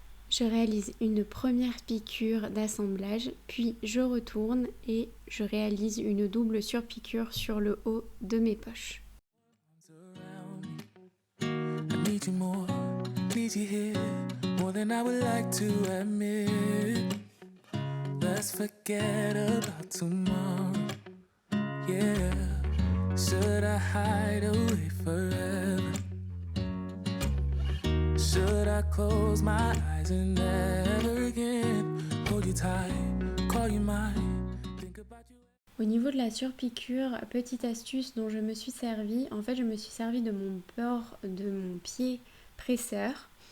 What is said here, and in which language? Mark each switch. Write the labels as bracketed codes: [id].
[fr] Je réalise une première piqûre d'assemblage, puis je retourne et je réalise une double surpiqûre sur le haut de mes poches. [en] I need you more, need you here, more than I would like to admit. Let's forget about tomorrow. Yeah, should I hide away forever? Should I close my eyes and never again hold you tight, call you mine, think about you? [fr] Au niveau de la surpiqûre, petite astuce dont je me suis servie, en fait je me suis servie de mon bord de mon pied presseur.